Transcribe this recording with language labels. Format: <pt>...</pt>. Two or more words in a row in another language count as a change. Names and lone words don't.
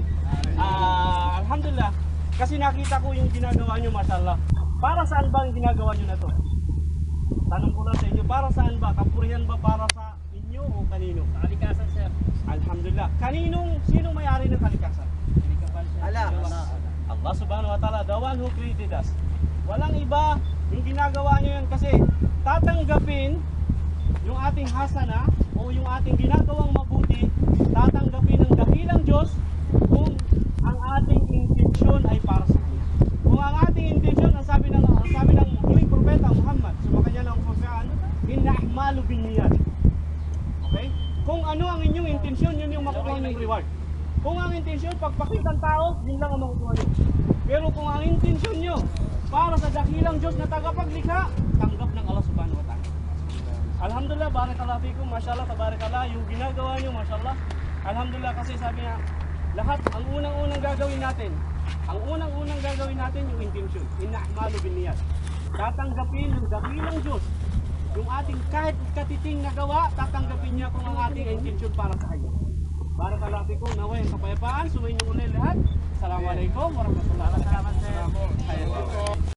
<tl>Alhamdulillah, kasi nakita ko yung ginagawa nyo, mashallah. Para saan ba ang ginagawa nyo na to? Tanong ko lang sa inyo, para saan ba? Kapurihan ba para sa inyo o kanino? Kalikasan, sir. Alhamdulillah. Sinong may-ari ng kalikasan?</tl> <ar>الله سبحانه وتعالى,</ar> <en>the one who created us.</en> <tl>Walang iba yung ginagawa nyo yan kasi tatanggapin yung ating hasana o yung ating ginagawang mabuti, tatanggapin ng dakilang Diyos kung ang ating intensyon ay para sa Kanya. Kung ang ating intensyon, ang sabi ng huling propeta Muhammad, sumakanya ng Quran,</tl> <ar>إنما الأعمال بالنيات.</ar> <tl>Okay? Kung ano ang inyong intensyon, yun yung makukuha ng reward. Kung ang intensyon, pagpakitang tao, yun lang ang makukuha nyo. Pero kung ang intensyon nyo, para sa dakilang Diyos na tagapaglikha, tanggap ng</tl> <ar>الله سبحانه وتعالى. الحمد لله، بارك الله فيكم، ما شاء الله، تبارك الله,</ar> <tl>yung ginagawa nyo, mashallah. Alhamdulillah, kasi sabi nga, lahat, ang unang-unang gagawin natin, yung intensyon.</tl> <ar>إنما الأعمال بالنيات.</ar> <tl>Tatanggapin ng dakilang Diyos. Yung ating kahit katiting na gawa, tatanggapin niya kung ang ating intensyon para sa Kanya.</tl> <ar>بارك الله فيكم,</ar> <tl>naway ang kapayapaan, sumayin niyo ulit lahat.</tl> <ar>السلام عليكم ورحمة الله وبركاته.</ar>